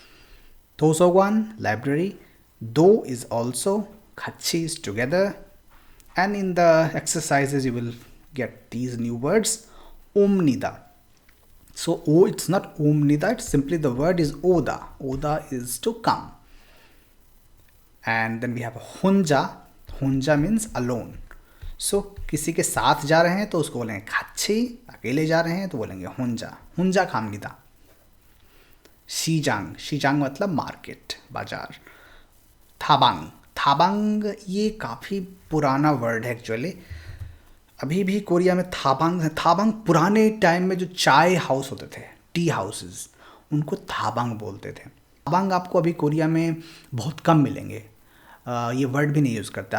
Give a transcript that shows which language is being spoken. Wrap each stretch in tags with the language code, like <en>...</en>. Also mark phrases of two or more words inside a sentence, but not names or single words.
<en>도서관 library, do is also, 같이 is together, and in the exercises you will get these new words. Omnida. So it's not omnida, it's simply the word is oda. Oda is to come. And then we have 혼자. 혼자 means alone. So</en> <hi>किसी के साथ जा रहे हैं तो उसको बोलेंगे 같이, अकेले जा रहे हैं तो बोलेंगे 혼자.</hi> <ko>혼자 갑니다. 시장.</ko> <hi>시장 मतलब मार्केट, बाजार. थाबांग. थाबांग ये काफ़ी पुराना वर्ड है एक्चुअली। अभी भी कोरिया में थाबांग पुराने टाइम में जो चाय हाउस होते थे,</hi> <en>tea houses,</en> <hi>उनको थाबांग बोलते थे। थाबांग आपको अभी कोरिया में बहुत कम मिलेंगे, ये वर्ड भी नहीं यूज़ करते।</hi>